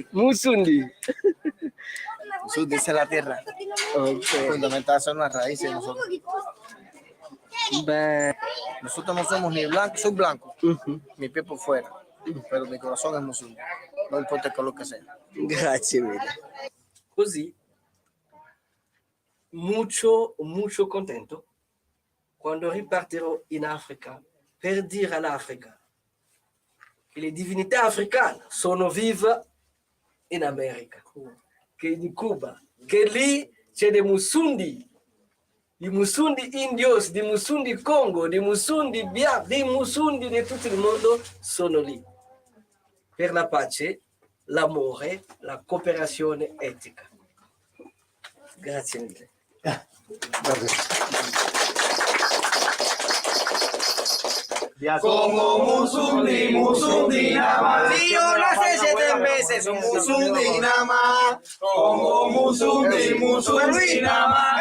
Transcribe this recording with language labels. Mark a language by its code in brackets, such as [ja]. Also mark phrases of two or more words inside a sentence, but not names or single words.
[es] Musundi. Musundi es la tierra. Fundamental son las raíces de nosotros. Nosotros no somos ni blancos, soy blanco, mi piel por fuera, pero mi corazón es musundi. No importa el color que sea. [it] Grazie mille. Così, molto contento quando ripartirò in Africa per dire all'Africa che le divinità africane sono vive in America, che in Cuba, che lì c'è dei Musundi, di Musundi indios, di Musundi Congo, di Musundi bianchi, dei Musundi di tutto il mondo sono lì per la pace, l'amore, la cooperazione etica. Grazie mille. [es] Como musundi, musundi nada más. Si yo nací 7 veces, son musundi nada más. Como musundi, musundi nada más.